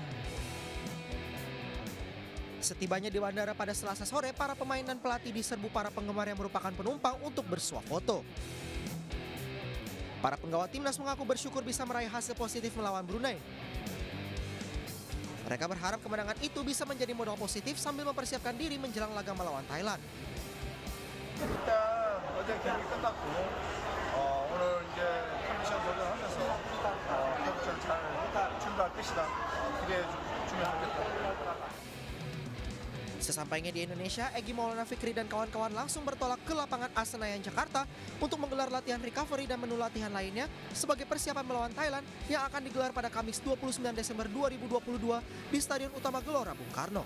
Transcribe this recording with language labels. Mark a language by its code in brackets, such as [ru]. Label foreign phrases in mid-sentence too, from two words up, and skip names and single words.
[id] Setibanya di bandara pada Selasa sore, para pemain dan pelatih diserbu para penggemar yang merupakan penumpang untuk bersuah foto. Para penggawa timnas mengaku bersyukur bisa meraih hasil positif melawan Brunei. Mereka berharap kemenangan itu bisa menjadi modal positif sambil mempersiapkan diri menjelang laga melawan Thailand. [ko] 일단 어제 경기 끝났고 오늘 이제 컨디션 조절하면서 컨디션 잘 준비할 것이다. 기대해 주면 좋겠다. [id] Sesampainya di Indonesia, Egy Maulana Fikri dan kawan-kawan langsung bertolak ke lapangan Senayan Jakarta untuk menggelar latihan recovery dan menu latihan lainnya sebagai persiapan melawan Thailand yang akan digelar pada Kamis 29 Desember 2022 di Stadion Utama Gelora Bung Karno.